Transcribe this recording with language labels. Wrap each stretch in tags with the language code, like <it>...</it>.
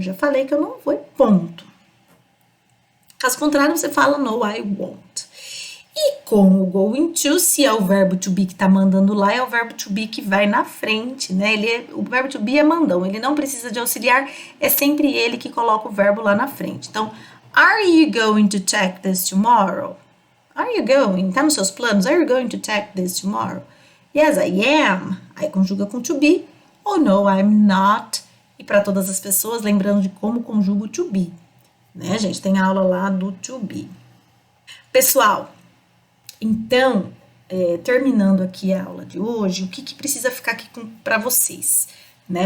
<pt>Já falei que eu não vou e ponto. Caso contrário, você fala</pt> <en>no, I won't.</en> <pt>E com o going to, se é o verbo to be que tá mandando lá, é o verbo to be que vai na frente, né? O verbo to be é mandão, ele não precisa de auxiliar, é sempre ele que coloca o verbo lá na frente.</pt> <en>Então, are you going to check this tomorrow? Are you going?</en> <pt>Tá nos seus planos?</pt> <en>Are you going to check this tomorrow? Yes, I am.</en> <pt>Aí conjuga com</pt> <en>to be. Ou no, I'm not.</en> <pt>E para todas as pessoas, lembrando de como conjuga o to be. Né, gente? Tem aula lá do to be. Pessoal, então, terminando aqui a aula de hoje, o que precisa ficar aqui para vocês? Né?</pt>